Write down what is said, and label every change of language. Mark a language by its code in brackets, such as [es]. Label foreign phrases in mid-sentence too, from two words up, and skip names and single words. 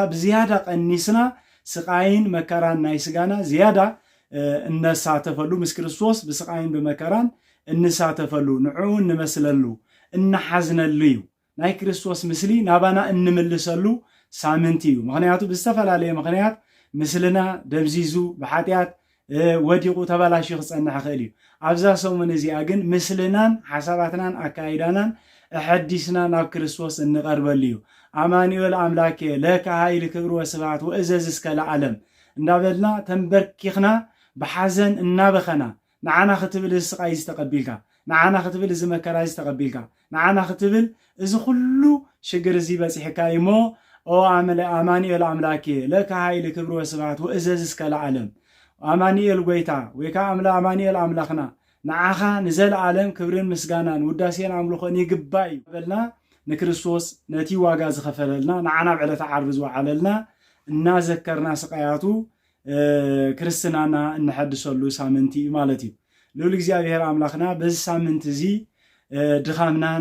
[ti] ብዝያዳ ቀኒስና ስቃይን መከራን ናይ ስጋና ዝያዳ እነሳተፈሉ ምስ ክርስቶስ ብስቃይን ብመከራን እንሳተፈሉ ንዕኡ እንመስለሉ እናሓዝነሉ እዩ ናይ ክርስቶስ ምስሊ ናባና እንምልሰሉ ሳምንት እዩ ምክንያቱ ብዝተፈላለየ ምክንያት ምስልና ደብዚዙ ብሓጢያት ወዲቁ ተበላሽዩ ክፀንሕ ይኽእል እዩ ኣብዛ ሰሙን እዚኣ ግን ምስልናን ሓሳባትናን ኣካይዳናን እሐዲስና ናብ ክርስቶስ እንቀርበሉ እዩ አማኑኤል [gez] አምላኬ ለከ ኃይል ክብር ወስብሐት ወእዘዝ እስከ ለዓለም [ti] እንዳበልና ተንበርኪኽና ብሓዘን እናበኸና ንዓና ክትብል ስቃይ ዝተቀቢልካ ንዓና ክትብል እዚ መከራ ዝተቀቢልካ ንዓና ክትብል እዚ ኩሉ ሽግር እዚ በፂሕካ እሞ [gez] ኦ አማኑኤል አምላኬ ለከ ኃይል ክብር ወስብሐት ወእዘዝ እስከ ለዓለም [ti] አማኑኤል ጎይታ ወይ ከዓ አማኑኤል አምላኽና ንዓኻ ንዘለዓለም ክብርን ምስጋናን ውዳሴን አምልኾን ይግባእ በልና ንክርስቶስ ነቲ ዋጋ ዝኸፈለልና ንዓና ብዕለተ ዓርቢ ዝወዓለልና እናዘከርና ስቃያቱ ክርስትናና እንሐድሰሉ ሳምንቲ ማለት እዩ ልዑል እግዚአብሔር አምላኽና በዚ ሳምንት እዚ ድኻምናን